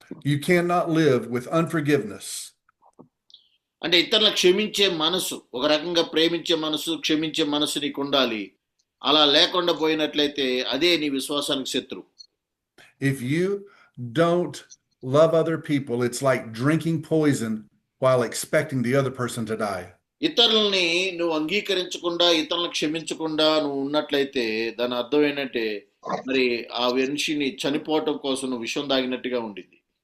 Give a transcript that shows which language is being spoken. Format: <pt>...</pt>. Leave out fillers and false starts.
<en>You cannot live with unforgiveness.</en> <te>అంటే ఇతరులను క్షమించే మనసు, ఒక రకంగా ప్రేమించే మనసు, క్షమించే మనసు నీకు ఉండాలి. అలా లేకుండా పోయినట్లయితే అదే నీ విశ్వాసానికి శత్రువు.</te> <en>If you don't love other people, it's like drinking poison while expecting the other person to die.</en> <te>ఇతరులని నువ్వు అంగీకరించకుండా, ఇతరులను క్షమించకుండా నువ్వు ఉన్నట్లయితే దాని అర్థం ఏంటంటే మరి ఆ మనిషిని చనిపోవటం కోసం నువ్వు విషం తాగినట్టుగా ఉండింది.</te>